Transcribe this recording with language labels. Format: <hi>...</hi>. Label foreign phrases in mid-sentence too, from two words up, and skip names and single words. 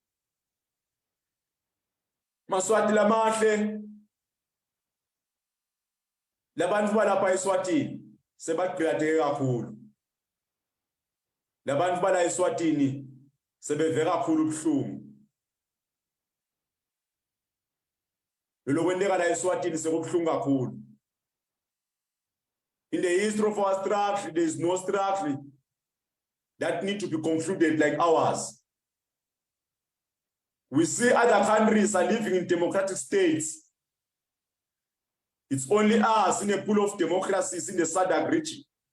<ss>Maswati lamahle labantu balapha eSwatini sebaqhiyateke kakhulu. Labantu bala eSwatini sebeve kakhulu ubuhlungu. Lokwendeka la eSwatini sekubuhlungu kakhulu.</ss> <en>In the history of our struggle, there is no struggle that need to be concluded like ours. We see other countries are living in democratic states. It's only us in a pool of democracies in the SADC region.</en>